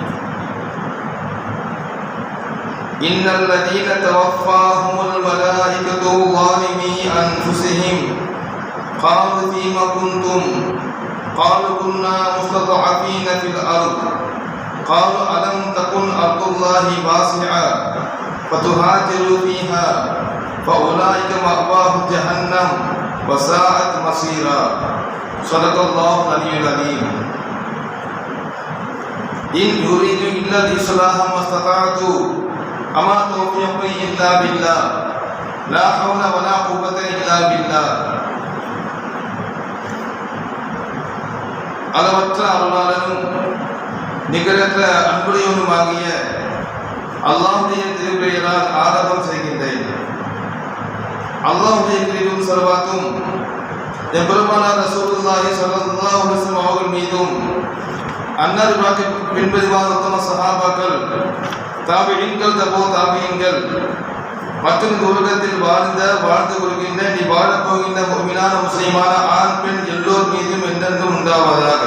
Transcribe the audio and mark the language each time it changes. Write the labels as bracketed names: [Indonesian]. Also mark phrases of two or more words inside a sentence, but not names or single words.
[Arabic] إن الذين توفاهم الملائكة ظالمي أنفسهم قالوا فيم كنتم قالوا كنا مستضعفين في الأرض قالوا ألم تكن أرض الله واسعة فتهاجروا فيها فأولئك مأواهم جهنم وساءت مصيرا. صدق الله العلي العظيم. إن يريد إلا الإصلاح ما استطعت وما توفيقي إلا بالله لا حول ولا قوة إلا بالله. [Tamil] அளவற்ற அருளாளனும் நிகரற்ற அன்புடையவனுமாகிய அல்லாஹ்வுடைய திருப்பெயரால் ஆரம்பம் செய்கின்றேன். அல்லாஹ்வுடைய கிருபையும் சலவாத்தும் எம்பெருமானார் [Arabic] رسول الله صلى الله عليه وسلم [Tamil] அவர்கள் மீதும் அன்னாருக்கு பின்புவான உத்தம சஹாபாக்கள், தாபிஈன்கள், தபோ தாபிஈன்கள் மற்றும் இந்த உலகத்தில் வாழ்ந்து கொள்கின்ற நீ வாழப் போகின்ற முஃமினான முஸ்லிமான ஆண் பெண் எல்லோர் மீதும் என்றென்றும் உண்டாவதாக.